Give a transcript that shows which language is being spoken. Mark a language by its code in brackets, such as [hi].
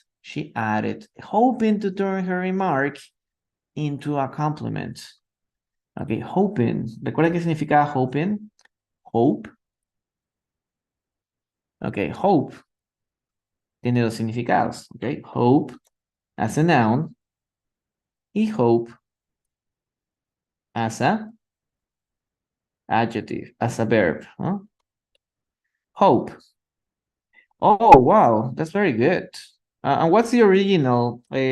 [en] She added, hoping to turn her remark into a compliment. Okay, hoping. [es] ¿Recuerda qué significa hoping? Hope. Okay, hope tiene dos significados. [en] Okay, hope as a noun [es] y [en] hope as a adjective, as a verb. ¿No? Hope. Oh, wow, that's very good. And what's the original?